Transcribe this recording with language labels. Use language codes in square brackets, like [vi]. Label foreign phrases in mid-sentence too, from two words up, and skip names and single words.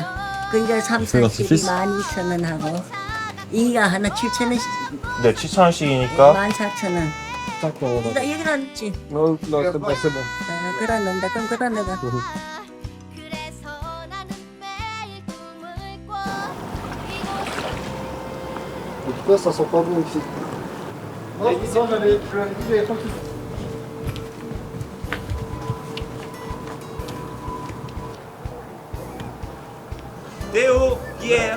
[ko] 그러니까 3, 4, 7이 12,000원 하고 이가 하나 7,000원씩 네, 7,000원씩이니까 14,000원. 나 여기다 넣지. [fr] Non, non, c'est pas c'est bon. [ko] 그다 넣는다. 그럼 그다 넣어. [fr] En tout cas, ça sent pas bon ici. Théo, Pierre.